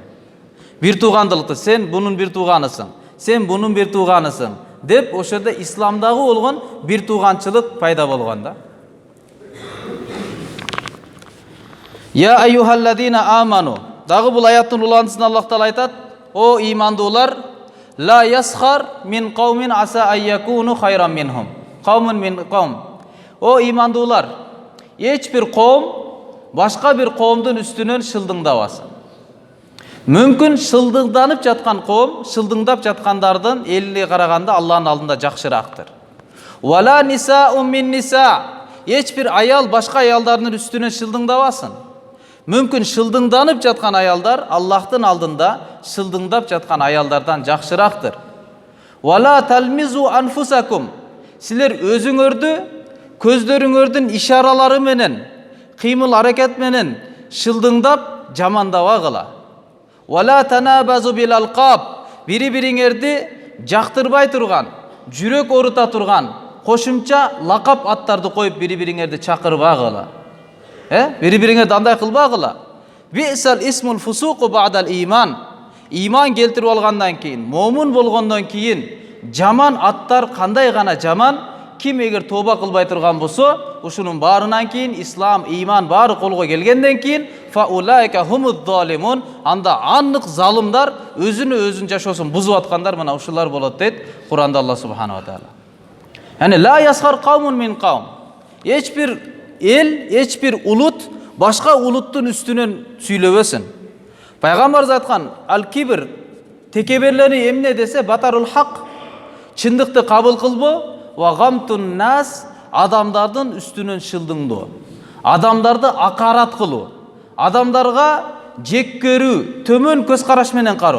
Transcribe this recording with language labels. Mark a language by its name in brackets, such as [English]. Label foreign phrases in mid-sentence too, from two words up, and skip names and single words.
[Kyrgyz] Бир туугандыкты, сен бунун бир тууганысың, сен бунун бир тууганысың деп ошода исламдагы болгон бир тууганчылык пайда болгон да. [Arabic] يا أيها الذين آمنوا. [Kyrgyz] Дагы бул аяттын уландысында Аллах Таала айтат: "О имандуулар, [Arabic] لا يسخر من قوم عسى أن يكونوا خيرا منهم. قوم من قوم." [Kyrgyz] О имандуулар, эч бир коом башка бир коомдун үстүнөн шылдыңдабасын. Мүмкүн шылдыңданып жаткан коом, шылдыңдап жаткандардын элине караганда Аллахтын алдында жакшырактыр. [Arabic] ولا نساء من نساء. [Kyrgyz] Эч бир аял башка аялдардын үстүнөн шылдыңдабасын. Мүмкүн шылдыңданып жаткан аялдар Аллахтын алдында шылдыңдап жаткан аялдардан жакшырактыр. [Arabic] ولا تلمزوا أنفسكم. [Kyrgyz] Силер өзүңөрдү көздөрүңөрдүн ишаралары менен, кыймыл аракет менен шылдыңдап жамандабагыла. [Arabic] ولا تنابزوا بالألقاب. [Kyrgyz] Бири-бириңерди жактырбай турган, жүрөк орута турган, кошумча лакап аттарды коюп бири-бириңерди чакырбагыла. Бири-бириңерди андай кылбагыла. [Arabic] بئس الاسم الفسوق بعد الإيمان. [Kyrgyz] Иман келтирип алгандан кийин, момун болгондон кийин жаман аттар кандай гана жаман, ким эгер тоба кылбай турган болсо, ушунун баарынан кийин ислам, иман баары колго келгенден кийин [Arabic] فأولئك هم الظالمون, [Kyrgyz] анда аннык залымдар, өзүн жашоосун бузуп аткандар мына ушулар болот дейт Куранда Аллах [Arabic] سبحانه وتعالى. يعني لا يسخر قوم من قوم. [Kyrgyz] Эч бир эл, эч бир улут башка улуттун үстүнөн сүйлөбөсүн. Пайгамбарыбыз айткан: "Ал-кибр, текеберлери эмне десе, [Arabic] بطر الحق, [Kyrgyz] чындыкты кабыл кылбоо, [Arabic] وغمط الناس, [Kyrgyz] адамдардын үстүнөн шылдыңдоо, адамдарды акарат кылуу, адамдарга жек көрүү, төмөн көз караш менен кароо.